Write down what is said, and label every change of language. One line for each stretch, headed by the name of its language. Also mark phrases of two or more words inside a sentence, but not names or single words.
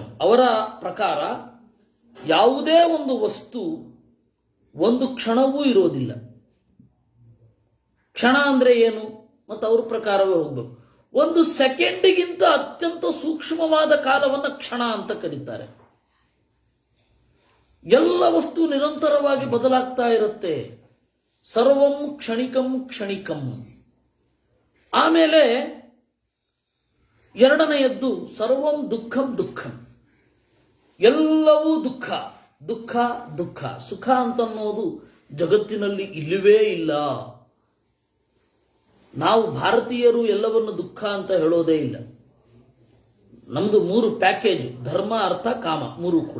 Kannada: ಅವರ ಪ್ರಕಾರ ಯಾವುದೇ ಒಂದು ವಸ್ತು ಒಂದು ಕ್ಷಣವೂ ಇರೋದಿಲ್ಲ. ಕ್ಷಣ ಅಂದ್ರೆ ಏನು ಮತ್ತು ಅವ್ರ ಪ್ರಕಾರವೇ ಹೋಗ್ಬೇಕು. 1 ಸೆಕೆಂಡಿಗಿಂತ ಅತ್ಯಂತ ಸೂಕ್ಷ್ಮವಾದ ಕಾಲವನ್ನು ಕ್ಷಣ ಅಂತ ಕರೀತಾರೆ. ಎಲ್ಲ ವಸ್ತು ನಿರಂತರವಾಗಿ ಬದಲಾಗ್ತಾ ಇರುತ್ತೆ.
Sanskrit: ಸರ್ವಂ ಕ್ಷಣಿಕಂ ಕ್ಷಣಿಕಂ.
Kannada: ಆಮೇಲೆ 2ನೆಯದ್ದು
Sanskrit: ಸರ್ವಂ ದುಃಖಂ ದುಃಖಂ.
Kannada: ಎಲ್ಲವೂ ದುಃಖ ದುಃಖ ದುಃಖ. ಸುಖ ಅಂತನ್ನೋದು ಜಗತ್ತಿನಲ್ಲಿ ಇಲ್ಲವೇ ಇಲ್ಲ. ನಾವು ಭಾರತೀಯರು ಎಲ್ಲವನ್ನು ದುಃಖ ಅಂತ ಹೇಳೋದೇ ಇಲ್ಲ. ನಮ್ದು 3 ಪ್ಯಾಕೇಜ್, ಧರ್ಮ ಅರ್ಥ ಕಾಮ 3 ಕೂಡ.